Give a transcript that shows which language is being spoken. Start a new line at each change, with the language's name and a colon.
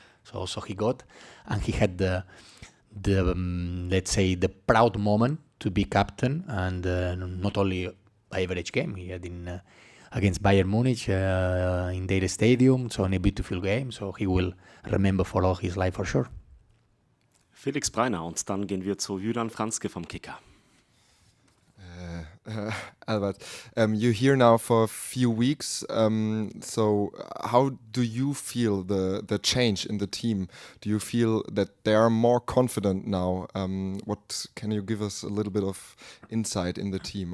English: So also he got, and he had the let's say the proud moment to be captain, and not only average game he had in against Bayern Munich in their stadium, so in a beautiful game, so he will remember for all his life for sure.
German: Felix Breiner, und dann gehen wir zu Julian Franzke vom Kicker.
English: Albert, you're here now for a few weeks. So how do you feel the change in the team? Do you feel that they are more confident now? What can you give us a little bit of insight in the team?